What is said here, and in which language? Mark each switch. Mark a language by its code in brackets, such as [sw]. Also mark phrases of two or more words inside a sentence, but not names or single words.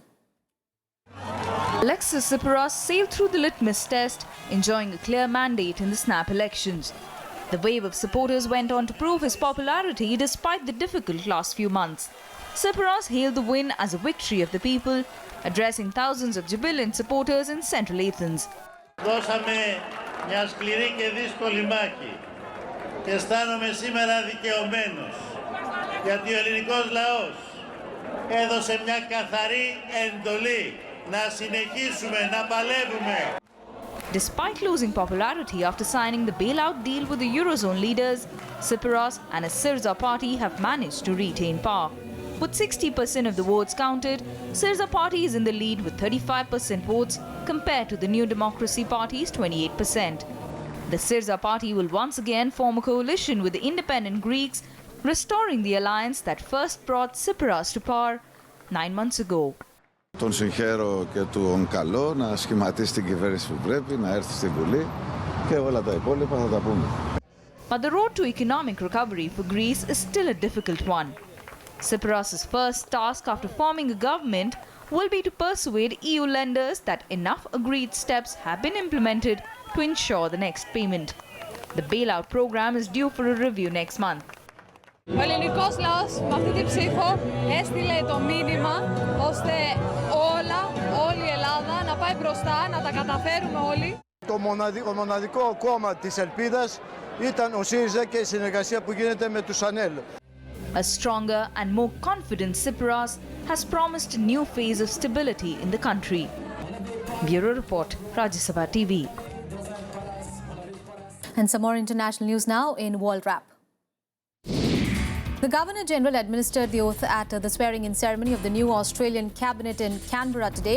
[en] Alexis Tsipras sailed through the litmus test, enjoying a clear mandate in the snap elections. The wave of supporters went on to prove his popularity despite the difficult last few months. Tsipras hailed the win as a victory of the people, addressing thousands of jubilant supporters in central Athens. [el] Δώσαμε μια σκληρή και δύσκολη μάχη και αισθάνομαι σήμερα δικαιωμένος, γιατί ο ελληνικός λαός έδωσε μια καθαρή εντολή να συνεχίσουμε να παλεύουμε. [en] Despite losing popularity after signing the bailout deal with the Eurozone leaders, Tsipras and his Syriza party have managed to retain power. With 60% of the votes counted, Syriza party is in the lead with 35% votes compared to the New Democracy Party's 28%. The Syriza party will once again form a coalition with the independent Greeks, restoring the alliance that first brought Tsipras to power 9 months ago. [el] Τον συγχαίρω και τον καλό να σχηματίσει την κυβέρνηση που πρέπει, να έρθει στην Βουλή και όλα τα υπόλοιπα θα τα πούμε. [en] But the road to economic recovery for Greece is still a difficult one. Tsipras' first task after forming a government will be to persuade EU lenders that enough agreed steps have been implemented to ensure the next payment. The bailout program is due for a review next month. [el] Ο ελληνικός λαός με αυτή την ψήφο έστειλε το μήνυμα ώστε όλη η Ελλάδα να πάει μπροστά, να τα καταφέρουμε όλοι. Το μοναδικό κόμμα της ελπίδας ήταν ο ΣΥΡΙΖΑ και η συνεργασία που γίνεται με τους ΑΝΕΛ. [en] A stronger and more confident Tsipras has promised a new phase of stability in the country. Bureau Report, Rajya Sabha TV. And some more international news now in World Wrap. The Governor-General administered the oath at the swearing-in ceremony of the new Australian cabinet in Canberra today.